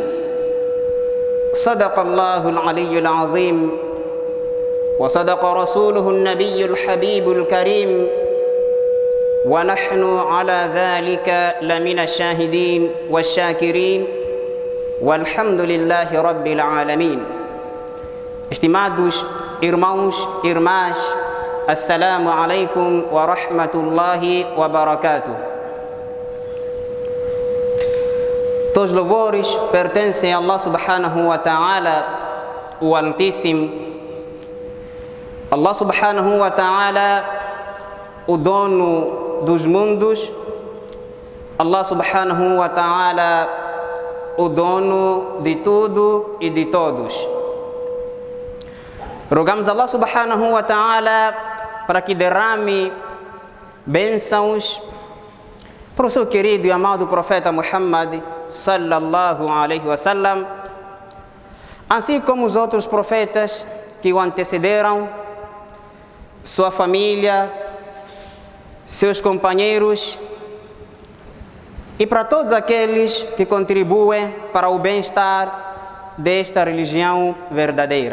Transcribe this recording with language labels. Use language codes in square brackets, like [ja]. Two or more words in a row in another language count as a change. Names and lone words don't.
[ar] صدق الله العلي العظيم وصدق رسوله النبي الحبيب الكريم ونحن على ذلك لمن الشاهدين والشاكرين والحمد لله رب العالمين. [pt] Estimados irmãos e irmãs, [ar] السلام عليكم ورحمة الله وبركاته. [pt] Todos os louvores pertencem a Allah [ar] سبحانه وتعالى, [pt] o Altíssimo. [ar] الله سبحانه وتعالى, [pt] o dono dos mundos. [ar] الله سبحانه وتعالى, [pt] o dono de tudo e de todos. Rogamos a Allah [ar] سبحانه وتعالى [pt] para que derrame bênçãos para o seu querido e amado profeta Muhammad [ar] صلى الله عليه وسلم, [pt] assim como os outros profetas que o antecederam, sua família, seus companheiros e para todos aqueles que contribuem para o bem-estar desta religião verdadeira.